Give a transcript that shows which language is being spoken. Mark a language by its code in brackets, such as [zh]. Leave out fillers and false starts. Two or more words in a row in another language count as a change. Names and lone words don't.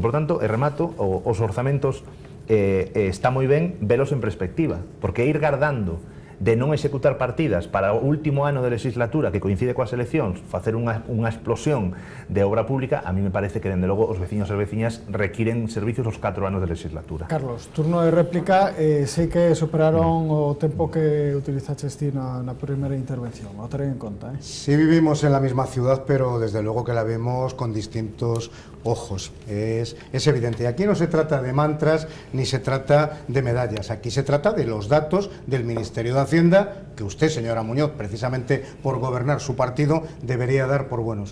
[gl] Por tanto, e remato, os orzamentos está moi ben velos en perspectiva, porque ir gardando de non executar partidas para o último ano de legislatura que coincide coas eleccións, facer unha explosión de obra pública, a mí me parece que, dende logo, os veciños e as veciñas requiren servicios os 4 anos de legislatura. Carlos, turno de réplica. Sei que superaron o tempo que utilizaches ti na primeira intervención, o ten en conta. [es] Sí, vivimos en la misma ciudad, pero desde luego que la vemos con distintos ojos, es evidente. Y aquí no se trata de mantras ni se trata de medallas, aquí se trata de los datos del Ministerio de Hacienda, que usted, señora Muñoz, precisamente por gobernar su partido, debería dar por buenos.